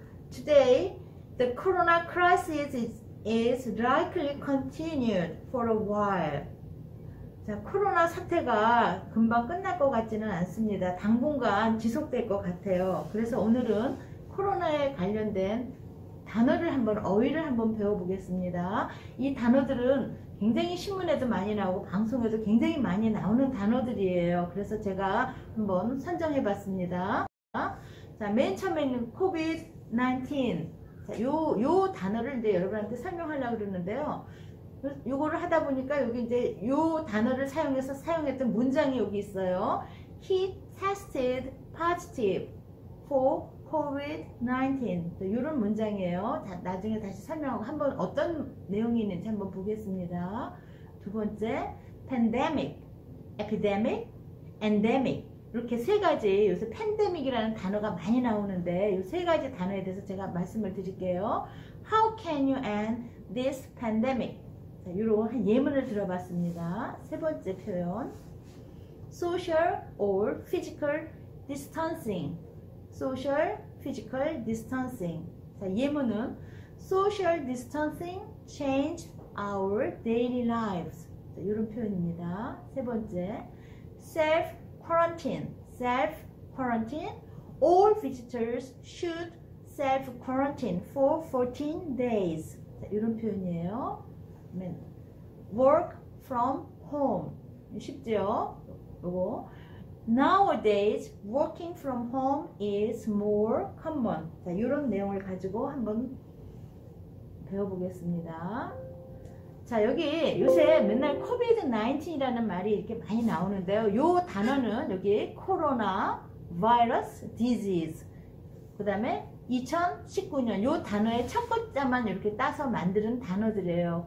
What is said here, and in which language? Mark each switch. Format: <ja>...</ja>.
<en>Today the corona crisis is likely continued for a while.</en> <ko>자, 코로나 사태가 금방 끝날 것 같지는 않습니다. 당분간 지속될 것 같아요. 그래서 오늘은 코로나에 관련된 단어를 어휘를 한번 배워보겠습니다. 이 단어들은 굉장히 신문에도 많이 나오고 방송에도 굉장히 많이 나오는 단어들이에요. 그래서 제가 한번 선정해 봤습니다. 자, 맨 처음에는 COVID-19. 자, 요 단어를 이제 여러분한테 설명하려고 그러는데요. 요거를 하다 보니까 여기 이제 요 단어를 사용해서 사용했던 문장이 여기 있어요.</ko> <en>He tested positive for COVID-19.</en> <ko>이런 문장이에요. 나중에 다시 설명하고 한번 어떤 내용이 있는지 한번 보겠습니다. 두 번째,</ko> <en>pandemic, epidemic, endemic.</en> <ko>이렇게 세 가지, 요새 팬데믹이라는 단어가 많이 나오는데 이 세 가지 단어에 대해서 제가 말씀을 드릴게요.</ko> <en>How can you end this pandemic?</en> <ko>자, 이런 한 예문을 들어봤습니다. 세 번째 표현,</ko> <en>social or physical distancing. Social, physical distancing.</en> <ko>자, 예문은</ko> <en>social distancing changed our daily lives.</en> <ko>자, 이런 표현입니다. 세 번째, self quarantine.</ko> <en>Self quarantine. All visitors should self quarantine for 14 days.</en> <ko>자, 이런 표현이에요.</ko> <en>work from home.</en> <ko>쉽죠? 요거.</ko> <en>Nowadays, working from home is more common.</en> <ko>자, 이런 내용을 가지고 한번 배워보겠습니다. 자, 여기 요새 맨날 COVID-19이라는 말이 이렇게 많이 나오는데요. 요 단어는 여기 코로나 바이러스 디지즈. 그 다음에 2019년 요 단어의 첫 글자만 이렇게 따서 만드는 단어들이에요.</ko>